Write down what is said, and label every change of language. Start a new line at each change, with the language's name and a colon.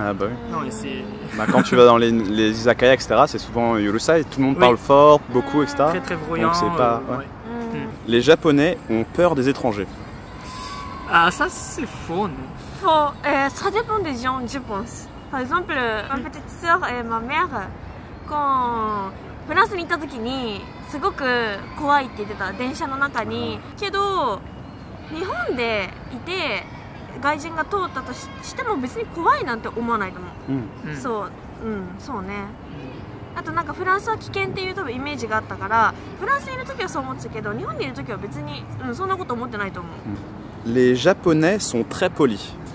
French: Ah bah oui. Non, et c'est... Bah, quand tu vas dans les izakaya, etc., c'est souvent Yurusai, tout le monde parle fort, beaucoup, etc. Très très bruyant. Donc c'est pas... Les Japonais ont peur des étrangers. Ah, ça c'est faux, non? Faux. Ça dépend des gens, je pense. Par exemple, ma petite sœur et ma mère, quand
Japanese: フランスに行った時にすごく怖いって言ってた電車の中にけど日本でいて外人が通ったとしても別に怖いなんて思わないと思う。そうね。あとなんかフランスは危険っていう多分イメージがあったからフランスにいる時はそう思ってたけど日本にいる時は別に、そんなこと思ってないと思う。
French: Les Japonais sont très polis.